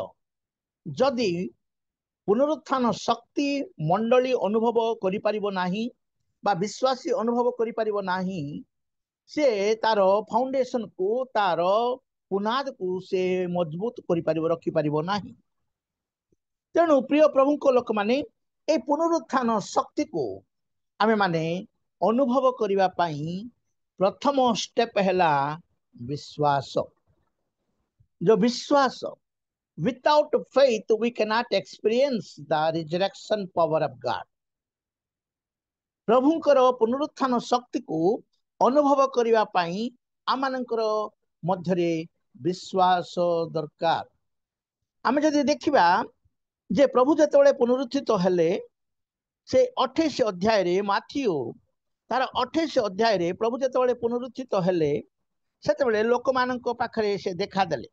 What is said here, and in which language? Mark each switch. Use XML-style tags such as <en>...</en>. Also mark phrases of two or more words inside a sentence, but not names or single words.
<or>ଯଦି ପୁନରୁତ୍ଥାନ ଶକ୍ତି ମଣ୍ଡଳୀ ଅନୁଭବ କରିପାରିବ ନାହିଁ ବା ବିଶ୍ୱାସୀ ଅନୁଭବ କରିପାରିବ ନାହିଁ, ସେ ତାର ଫାଉଣ୍ଡେସନକୁ, ତାର ପୁନାଦକୁ ସେ ମଜବୁତ କରିପାରିବ, ରଖିପାରିବ ନାହିଁ। ତେଣୁ ପ୍ରିୟ ପ୍ରଭୁଙ୍କ ଲୋକମାନେ, এই ପୁନରୁତ୍ଥାନ ଶକ୍ତିକୁ ଆମେମାନେ ଅନୁଭବ କରିବା ପାଇଁ ପ୍ରଥମ ଷ୍ଟେପ ହେଲା ବିଶ୍ୱାସ। ଯୋଉ ବିଶ୍ୱାସ,</or> <en>without faith we cannot experience the resurrection power of God.</en> <or>ପ୍ରଭୁଙ୍କର ପୁନରୁତ୍ଥାନ ଶକ୍ତିକୁ ଅନୁଭବ କରିବା ପାଇଁ ଆମମାନଙ୍କର ମଧ୍ୟରେ ବିଶ୍ୱାସ ଦରକାର। ଆମେ ଯଦି ଦେଖିବା ଯେ ପ୍ରଭୁ ଯେତେବେଳେ ପୁନରୁତ୍ଥିତ ହେଲେ, ସେ 28 ଅଧ୍ୟାୟରେ, ମାଥିଉ ତାର 28 ଅଧ୍ୟାୟରେ ପ୍ରଭୁ ଯେତେବେଳେ ପୁନରୁତ୍ଥିତ ହେଲେ, ସେତେବେଳେ ଲୋକମାନଙ୍କ ପାଖରେ ସେ ଦେଖାଦେଲେ।</or>